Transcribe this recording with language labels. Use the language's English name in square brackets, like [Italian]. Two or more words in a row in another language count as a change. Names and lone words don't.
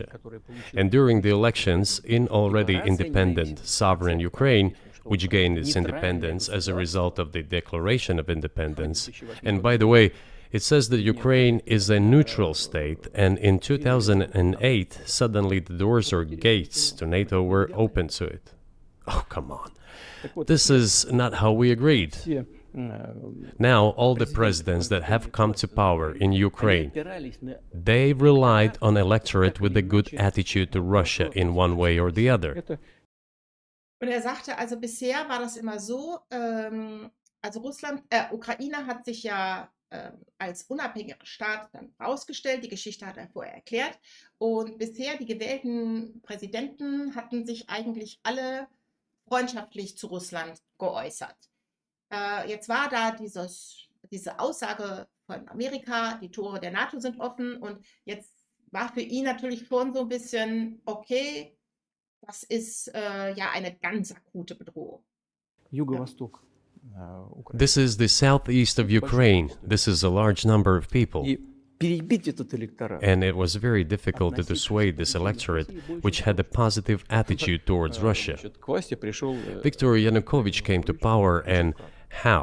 [English] And during the elections in already independent, sovereign Ukraine, which gained its independence as a result of the Declaration of Independence, and by the way, it says that Ukraine is a neutral state, and in 2008, suddenly the doors or gates to NATO were open to it. Oh, come on. This is not how we agreed. Now, all the presidents that have come to power in Ukraine, they relied on electorate with a good attitude to Russia in one way or the other. [German] Und er sagte, also bisher war das immer so, also Ukraine hat sich ja als unabhängiger Staat dann ausgestellt, die Geschichte hat er vorher erklärt, und bisher die gewählten Präsidenten hatten sich eigentlich alle freundschaftlich zu Russland geäußert. Jetzt war da diese Aussage von Amerika, die Tore der NATO sind offen, und jetzt war für ihn natürlich schon so ein bisschen, okay, das ist ja eine ganz akute Bedrohung. [Russian] Юго-восток. [English] This is the southeast of Ukraine. This is a large number of people. And it was very difficult to dissuade this electorate, which had a positive attitude towards Russia. Viktor Yanukovych came to power, and how?